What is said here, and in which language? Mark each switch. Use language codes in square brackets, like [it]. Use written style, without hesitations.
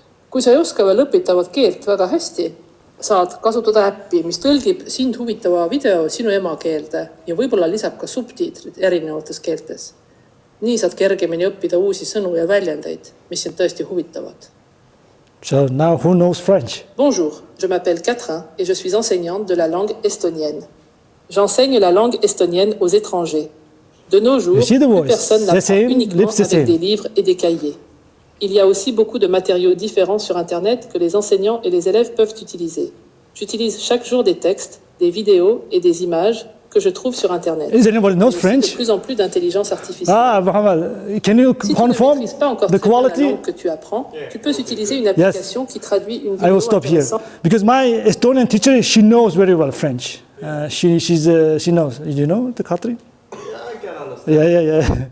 [et] Kui sa ei oska veel õpitavat keelt väga hästi, saad kasutada äppi, mis tõlgib sind huvitava video sinu emakeelde ja võib-olla lisab ka subtiitrid erinevates keeltes. Nii saad kergemini õppida uusi sõnu ja väljendeid, mis sind tõesti huvitavad. [en] So now who knows French? [fr] Bonjour, je m'appelle Catherine et je suis enseignante de la langue estonienne. J'enseigne la langue estonienne aux étrangers. De nos jours, plus personne n'apprend uniquement avec des livres et des cahiers. Il y a aussi beaucoup de matériaux différents sur Internet que les enseignants et les élèves peuvent utiliser. J'utilise chaque jour des textes, des vidéos et des images que je trouve sur Internet. [en] Is anybody knows French? [fr] De plus en plus d'intelligence artificielle. [en] Mohamed, can you confirm [fr] ne maîtrises pas encore [en] the quality? [fr] La langue que tu apprends, tu peux utiliser une application qui traduit une vidéo. [en] I will stop here because my Estonian teacher, she knows very well French. She knows. You know the country? Yeah.